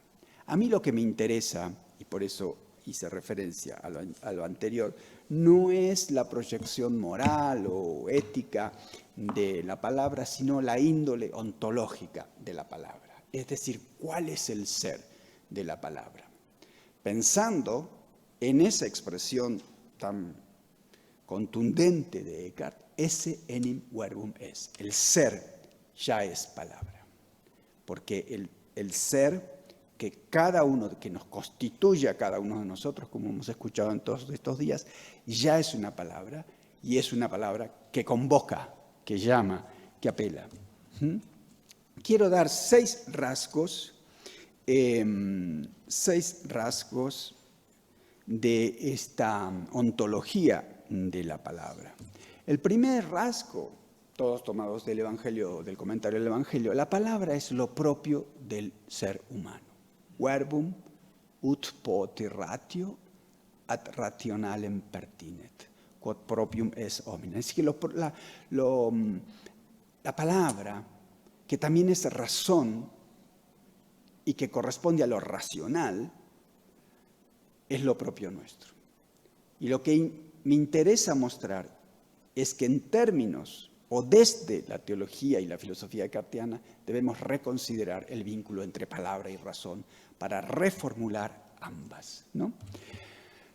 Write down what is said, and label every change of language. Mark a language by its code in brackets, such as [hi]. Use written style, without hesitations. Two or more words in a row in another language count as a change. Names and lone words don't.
[es] A mí lo que me interesa, y por eso hice referencia a lo anterior, no es la proyección moral o ética de la palabra, sino la índole ontológica de la palabra. Es decir, ¿cuál es el ser de la palabra? Pensando en esa expresión tan contundente de Eckhart, [la] esse enim verbum es. [es] El ser ya es palabra. Porque el ser que nos constituye a cada uno de nosotros, como hemos escuchado en todos estos días, ya es una palabra, y es una palabra que convoca, que llama, que apela. Quiero dar 6 rasgos de esta ontología de la palabra. El primer rasgo, todos tomados del Evangelio, del comentario del Evangelio, la palabra es lo propio del ser humano. [la] Verbum ut poti ratio ad rationalem pertinet, quod propium es homine. [es] Es decir, la palabra, que también es razón y que corresponde a lo racional, es lo propio nuestro. Y lo que me interesa mostrar es que en términos o desde la teología y la filosofía kantiana debemos reconsiderar el vínculo entre palabra y razón para reformular ambas, ¿no?